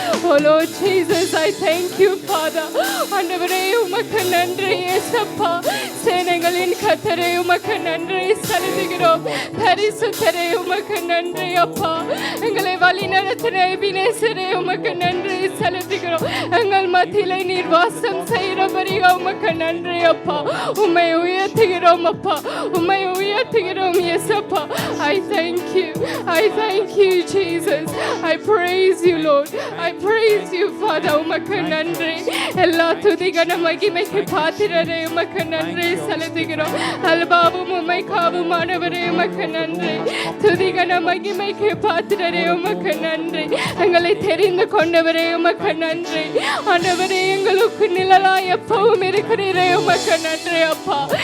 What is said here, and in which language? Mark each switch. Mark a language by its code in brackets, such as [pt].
[en] Oh Lord Jesus, I thank you Father. [ta] ஆண்டவரே உமக்கு நன்றி இயேசப்பா. சேனைகளின் கர்த்தரே உமக்கு நன்றி செலுத்துகிறோம். பரிசுத்தரே உமக்கு நன்றி அப்பா. எங்களை வழி நடத்தின எபினேசரே உமக்கு நன்றி செலுத்துகிறோம். எங்கள் மத்தியிலே நீர் வாசம் செய்கிறவரே உமக்கு நன்றி அப்பா. உம்மை உயர்த்துகிறோம் அப்பா, உம்மை உயர்த்துகிறோம் இயேசப்பா. [en] I thank you, I thank you Jesus. I praise you Lord, I praise you Father. [ta] உமக்கு நன்றி. எல்லா துதி கன மகிமைக்கு பாத்திரரே உமக்கு நன்றி செலுத்துகிறோம். அல்பாவும் உமைக்காவுமானவரே உமக்கு நன்றி. துதி கன மகிமைக்கு பாத்திரரே உமக்கு நன்றி. எங்களை தெரிந்து கொண்டவரே உமக்கு நன்றி. ஆண்டவரே எங்களுக்கு நிழலாய் எப்பவும் இருக்கிறீரே உமக்கு நன்றி அப்பா.